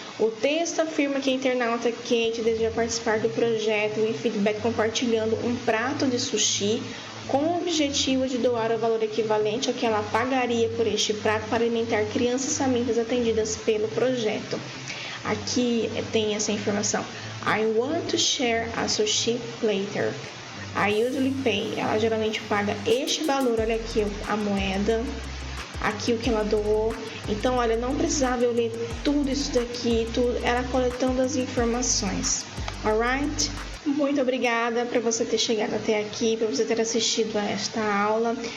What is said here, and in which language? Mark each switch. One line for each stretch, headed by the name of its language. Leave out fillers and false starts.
Portuguese: O texto afirma que a internauta Kate deseja participar do projeto WeFeedback compartilhando um prato de sushi com o objetivo de doar o valor equivalente ao que ela pagaria por este prato para alimentar crianças famintas atendidas pelo projeto. Aqui tem essa informação.
English: I want to share a sushi platter. I usually pay.
Portuguese: Ela geralmente paga este valor, olha aqui a moeda, aqui o que ela doou. Então, olha, não precisava eu ler tudo isso daqui, tudo, ela coletando as informações.
English: Alright?
Portuguese: Muito obrigada por você ter chegado até aqui, por você ter assistido a esta aula.